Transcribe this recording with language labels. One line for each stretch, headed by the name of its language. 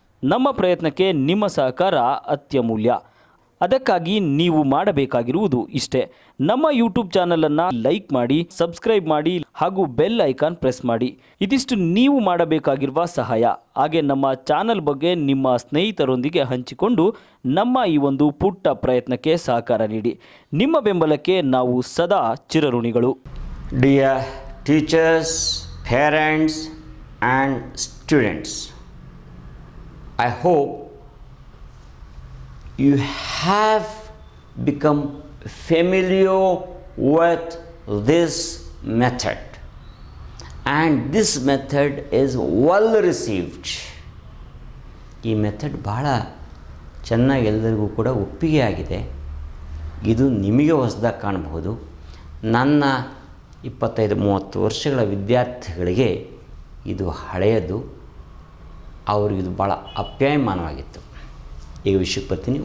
Kannada: ನಮ್ಮ ಪ್ರಯತ್ನಕ್ಕೆ ನಿಮ್ಮ ಸಹಕಾರ ಅತ್ಯಮೂಲ್ಯ. ಅದಕ್ಕಾಗಿ ನೀವು ಮಾಡಬೇಕಾಗಿರುವುದು ಇಷ್ಟೇ: ನಮ್ಮ ಯೂಟ್ಯೂಬ್ ಚಾನಲನ್ನು ಲೈಕ್ ಮಾಡಿ, ಸಬ್ಸ್ಕ್ರೈಬ್ ಮಾಡಿ ಹಾಗೂ ಬೆಲ್ ಐಕಾನ್ ಪ್ರೆಸ್ ಮಾಡಿ. ಇದಿಷ್ಟು ನೀವು ಮಾಡಬೇಕಾಗಿರುವ ಸಹಾಯ. ಹಾಗೆ ನಮ್ಮ ಚಾನಲ್ ಬಗ್ಗೆ ನಿಮ್ಮ ಸ್ನೇಹಿತರೊಂದಿಗೆ ಹಂಚಿಕೊಂಡು ನಮ್ಮ ಈ ಒಂದು ಪುಟ್ಟ ಪ್ರಯತ್ನಕ್ಕೆ ಸಹಕಾರ ನೀಡಿ. ನಿಮ್ಮ ಬೆಂಬಲಕ್ಕೆ ನಾವು ಸದಾ ಚಿರಋಣಿಗಳು.
English: Dear teachers, parents and students, I hope you have become familiar with this method, and this method is well received.
Kannada: ಈ ಮೆಥಡ್ ಬಹಳ ಚೆನ್ನಾಗಿ ಎಲ್ಲರಿಗೂ ಕೂಡ ಒಪ್ಪಿಗೆ ಆಗಿದೆ. ಇದು ನಿಮಗೆ ಹೊಸದಾಗಿ ಕಾಣಬಹುದು. ನನ್ನ 25-30 ವರ್ಷಗಳ ವಿದ್ಯಾರ್ಥಿಗಳಿಗೆ ಇದು ಹಳೆಯದು, ಅವ್ರಿಗಿದು ಭಾಳ ಅಪ್ಯಾಯಮಾನವಾಗಿತ್ತು. ಈಗ ವಿಷಯಕ್ಕೆ ಬರ್ತೀನಿ.